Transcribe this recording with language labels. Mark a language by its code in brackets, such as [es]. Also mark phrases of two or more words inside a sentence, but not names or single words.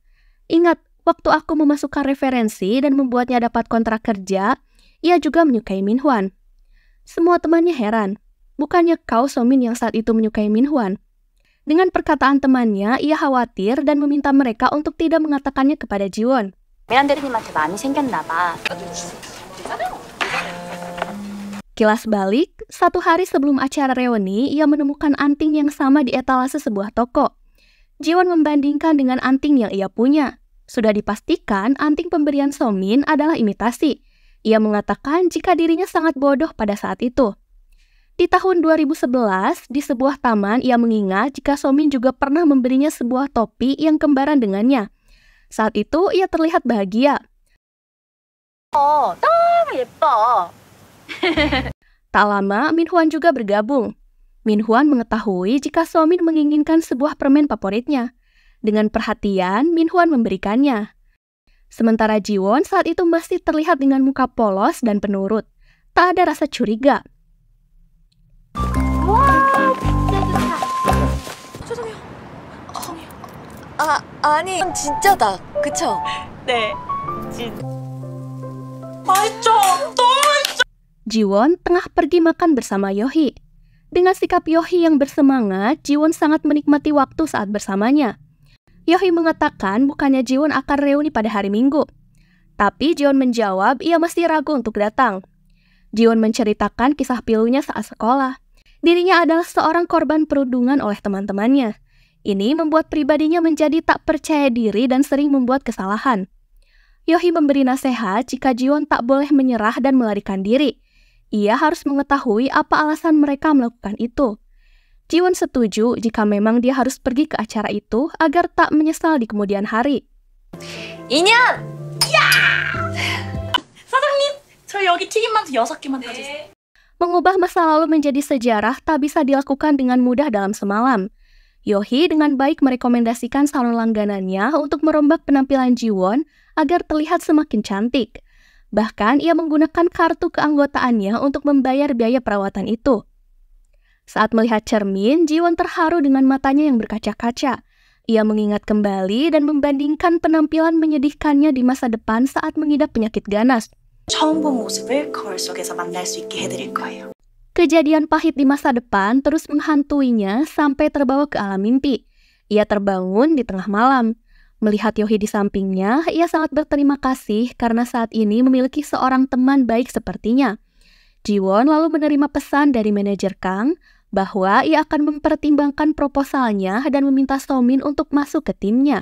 [id] Ingat, waktu aku memasukkan referensi dan membuatnya dapat kontrak kerja, ia juga menyukai Minhwan. Semua temannya heran. Bukannya kau Somin yang saat itu menyukai Minhwan? Dengan perkataan temannya, ia khawatir dan meminta mereka untuk tidak mengatakannya kepada Jiwon. [ko] 미란데르님한테 마음이 생겼나 봐. [id] Kilas balik, satu hari sebelum acara reuni, ia menemukan anting yang sama di etalase sebuah toko. Jiwon membandingkan dengan anting yang ia punya. Sudah dipastikan anting pemberian Somin adalah imitasi. Ia mengatakan jika dirinya sangat bodoh pada saat itu. Di tahun 2011, di sebuah taman ia mengingat jika Somin juga pernah memberinya sebuah topi yang kembaran dengannya. Saat itu ia terlihat bahagia. [ko] 너무 예뻐. [id] Tak lama, Minhwan juga bergabung. Minhwan mengetahui jika Somin menginginkan sebuah permen favoritnya. Dengan perhatian, Minhwan memberikannya. Sementara Jiwon saat itu masih terlihat dengan muka polos dan penurut. Tak ada rasa curiga. [ko] 아니, 진짜다. 그쵸? 네. [id] Jiwon tengah pergi makan bersama Yohee. Dengan sikap Yohee yang bersemangat, Jiwon sangat menikmati waktu saat bersamanya. Yohee mengatakan bukannya Jiwon akan reuni pada hari Minggu. Tapi Jiwon menjawab ia masih ragu untuk datang. Jiwon menceritakan kisah pilunya saat sekolah. Dirinya adalah seorang korban perundungan oleh teman-temannya. Ini membuat pribadinya menjadi tak percaya diri dan sering membuat kesalahan. Yohee memberi nasihat jika Jiwon tak boleh menyerah dan melarikan diri. Ia harus mengetahui apa alasan mereka melakukan itu. Jiwon setuju jika memang dia harus pergi ke acara itu agar tak menyesal di kemudian hari. [ko] 인연! 사장님, 저 여기 튀김만두 6개만 더 주세요. [id] Mengubah masa lalu menjadi sejarah tak bisa dilakukan dengan mudah dalam semalam. Yohee dengan baik merekomendasikan salon langganannya untuk merombak penampilan Jiwon agar terlihat semakin cantik. Bahkan ia menggunakan kartu keanggotaannya untuk membayar biaya perawatan itu. Saat melihat cermin, Jiwon terharu dengan matanya yang berkaca-kaca. Ia mengingat kembali dan membandingkan penampilan menyedihkannya di masa depan saat mengidap penyakit ganas. [ko] 처음 본 모습을 거울 속에서 만날 수 있게 해드릴 거예요. [id] Kejadian pahit di masa depan terus menghantuinya sampai terbawa ke alam mimpi. Ia terbangun di tengah malam. Melihat Yohee di sampingnya, ia sangat berterima kasih karena saat ini memiliki seorang teman baik sepertinya. Jiwon lalu menerima pesan dari manajer Kang bahwa ia akan mempertimbangkan proposalnya dan meminta Somin untuk masuk ke timnya.